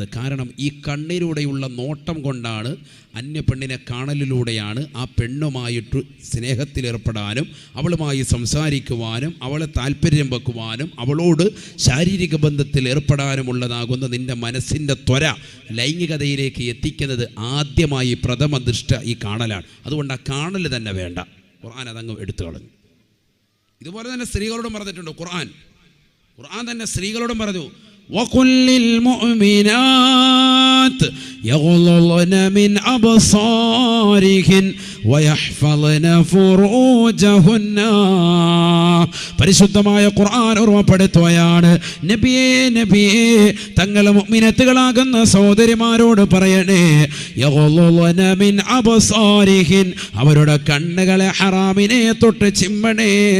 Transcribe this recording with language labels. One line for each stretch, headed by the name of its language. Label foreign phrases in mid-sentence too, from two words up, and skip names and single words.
Malayalam: കാരണം ഈ കണ്ണിലൂടെയുള്ള നോട്ടം കൊണ്ടാണ്, അന്യ പെണ്ണിനെ കാണലിലൂടെയാണ് ആ പെണ്ണുമായിട്ട് സ്നേഹത്തിലേർപ്പെടാനും അവളുമായി സംസാരിക്കുവാനും അവളെ താല്പര്യം വെക്കുവാനും അവളോട് ശാരീരിക ബന്ധത്തിൽ ഏർപ്പെടാനുമുള്ളതാകുന്ന നിൻ്റെ മനസ്സിൻ്റെ ത്വര ലൈംഗികതയിലേക്ക് എത്തിക്കുന്നത് ആദ്യമായി പ്രഥമ ദൃഷ്ട ഈ കാണലാണ്. അതുകൊണ്ട് ആ കാണൽ തന്നെ വേണ്ട. ഖുർആൻ അതങ്ങ് എടുത്തു കളഞ്ഞു. ഇതുപോലെ തന്നെ സ്ത്രീകളോടും പറഞ്ഞിട്ടുണ്ട് ഖുർആൻ തന്നെ സ്ത്രീകളോടും പറഞ്ഞു,
Arabic: وَقُلْ لِلْمُؤْمِنَاتِ يَغْضُضْنَ مِنْ أَبْصَارِهِنَّ وَيَحْفَظْنَ فُرُوجَهُنَّ.
Malayalam: പരിശുദ്ധമായ ഖുർആൻ ഓർമ്മപ്പെടുത്തുകയാണ്, നബിയേ തങ്ങളെ മുഅ്മിനത്തുകളാകുന്ന സഹോദരിമാരോട് പറയണേ,
Arabic: يغضضن من أبصارهن,
Malayalam: അവരുടെ കണ്ണുകളെ ഹറാമിനെ തൊട്ട് ചിമ്മണേ.